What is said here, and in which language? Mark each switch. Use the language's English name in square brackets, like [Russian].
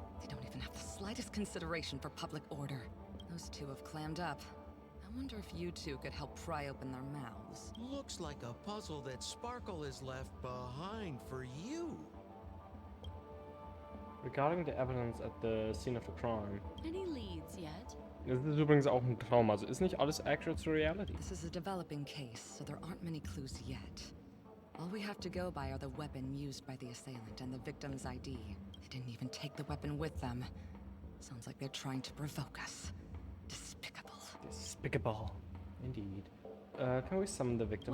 [English] They don't even have the slightest consideration for public order. Those two have clammed up. I wonder if you two could help pry open their mouths. Looks like a puzzle that Sparkle has left behind for you. Regarding the evidence at the scene of the crime. Any leads yet? [German] Das ist übrigens auch ein Traum, also ist nicht alles [English] accurate to reality. This is a developing case, so there aren't many clues yet. All we have to go by are the weapon used by the assailant and the victim's ID. They didn't even take the weapon with them. Sounds like they're trying to provoke us. Despicable. Despicable. Indeed. Can we summon the victim?